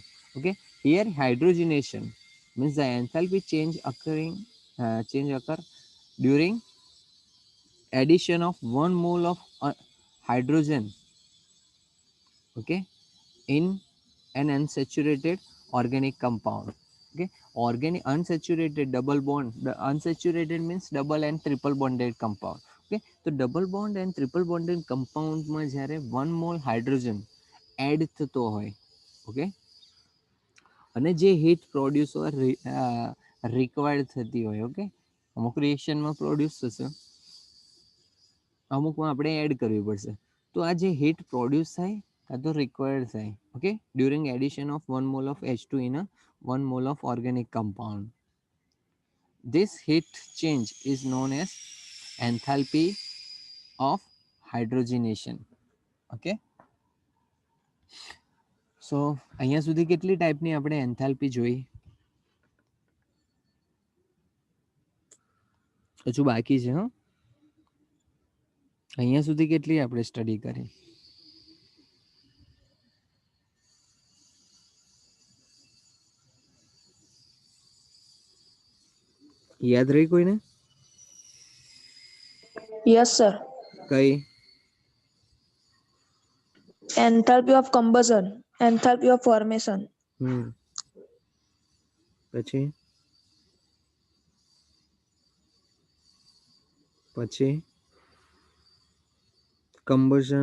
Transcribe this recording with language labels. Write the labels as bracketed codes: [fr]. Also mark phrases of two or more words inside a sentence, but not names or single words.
[en] Okay, here hydrogenation means the enthalpy change occur during addition of 1 mole of hydrogen, okay, in an unsaturated organic compound. Okay, organic unsaturated double bond, the unsaturated means double and triple bonded compound. Okay, so double bond and triple bonded compound [gu] માં જ્યારે 1 [en] mole hydrogen add [gu] થતો હોય, okay, અને જે [en] heat produce required [gu] થતી હોય, okay, અમુક રિએક્શનમાં પ્રોડ્યુસ થશે, અમુકમાં આપણે એડ કરવી પડશે. તો આ જે [en] heat produce [gu] થાય કાં તો રિક્વાયર્ડ થાય, [en] okay, during addition of 1 mole of H2 in a 1 mole of organic compound. This heat change is known as enthalpy of hydrogenation. okay, so [gu] અહીંયા સુધી કેટલી ટાઈપની આપણે એન્થાલ્પી જોઈ? હજુ બાકી છે. હા, અહીંયા સુધી કેટલી આપણે સ્ટડી કરી? યાદ રહી કોઈને? [en] Yes, sir. [gu] કઈ? [en] Enthalpy of combustion, enthalpy of formation. [gu] પછી પછી combustion,